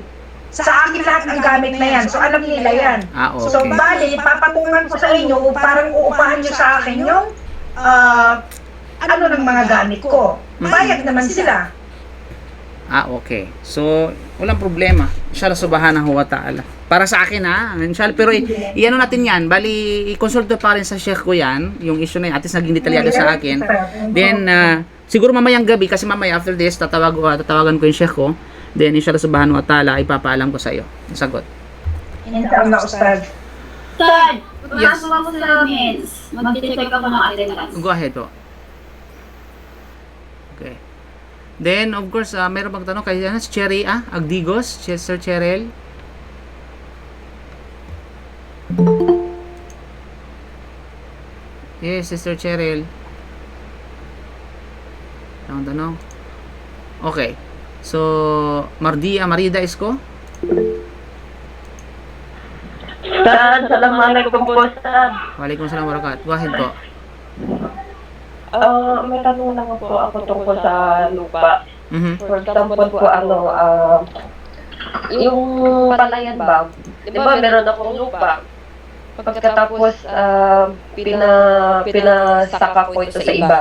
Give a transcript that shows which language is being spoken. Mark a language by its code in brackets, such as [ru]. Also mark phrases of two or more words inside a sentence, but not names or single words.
[tl] Sa akin lahat ng gamit na yan. So, alam nila yan. Okay. So, bali, papatungan ko sa inyo, parang uupahan nyo sa akin yung ng mga gamit ko. Bayad naman sila. Okay. So, walang problema. [ar] إن شاء الله سبحانه وتعالى. [tl] Para sa akin inshallah. Pero iano natin yan. Bali, i-consulto pa rin sa sheikh ko yan. Yung issue na yan. At least naging detalyado sa akin. Then, siguro mamayang gabi, kasi mamaya [en] after this, [tl] tatawagan ko yung sheikh ko. Then, [ar] إن شاء الله سبحانه وتعالى, [tl] ipapaalam ko sa iyo. Sagot. [ar] إن شاء الله، أستاذ. Ustad, [tl] Yes. pagkasama ko sa mens, mag-check ako ng attendance. [en] Go ahead [tl] po. Okay. [en] Then, of course, [tl] meron bang tanong kay si Cherry Agdigos, Sir Cheryl? [en] Yes, Sister Cheryl. [tl] Tanong. Okay. So, Marida Isko? [ar] أستاذ، السلام عليكم po، أستاذ. وعليكم السلام ورحمة الله. [en] Go ahead [tl] po. May tanong lang po ako tungkol sa lupa. [en] For example [tl] po, yung palayan ba? Di ba meron akong lupa? Pagkatapos, pinasaka ko ito sa iba.